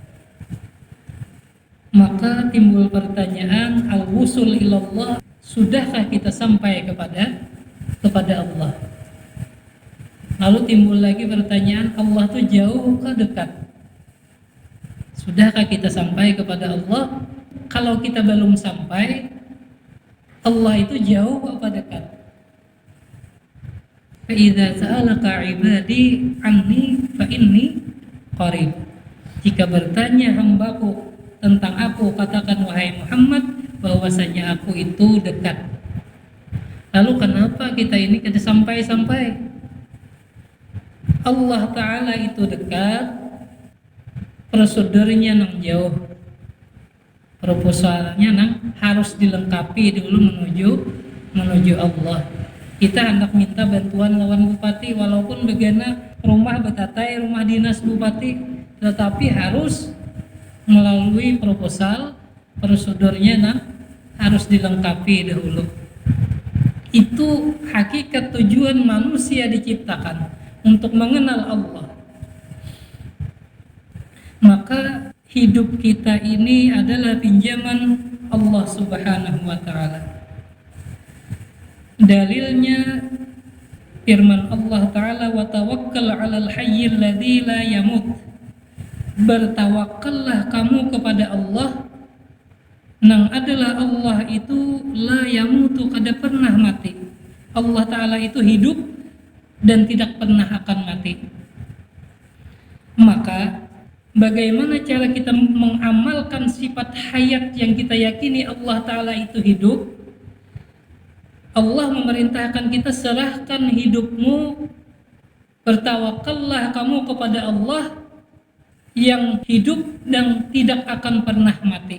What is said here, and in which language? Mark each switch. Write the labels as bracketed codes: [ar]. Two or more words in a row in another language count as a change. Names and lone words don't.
[id] Maka timbul pertanyaan, [ar] الوصول إلى الله, [id] sudahkah kita sampai kepada Allah? Lalu timbul lagi pertanyaan, Allah itu jauh ke dekat? Sudahkah kita sampai kepada Allah? Kalau kita belum sampai, Allah itu jauh apa dekat? [ar] فإذا سألك عبادي عني فإني قريب. [id] Jika bertanya hambaku tentang aku, katakan wahai Muhammad bahwasanya aku itu dekat. Lalu kenapa kita ini tidak sampai-sampai? Allah Ta'ala itu dekat, prosedurnya nang jauh, proposalnya nang harus dilengkapi dulu menuju Allah. [bjn] Kita hendak minta bantuan lawan bupati, walaupun begana rumah betatai, rumah dinas bupati, [id] tetapi harus melalui proposal, prosedurnya nang harus dilengkapi dahulu. Itu hakikat tujuan manusia diciptakan, untuk mengenal Allah. Maka hidup kita ini adalah pinjaman Allah [ar] سبحانه وتعالى. [id] Dalilnya firman Allah Ta'ala, [ar] وتوكل على الحي الذي لا يموت. [id] Bertawakkallah kamu kepada Allah nang adalah Allah itu [ar] لا يموت, [id] kada pernah mati. Allah Ta'ala itu hidup dan tidak pernah akan mati. Maka bagaimana cara kita mengamalkan sifat hayat yang kita yakini Allah Ta'ala itu hidup? Allah memerintahkan kita, serahkan hidupmu, bertawakallah kamu kepada Allah yang hidup dan tidak akan pernah mati.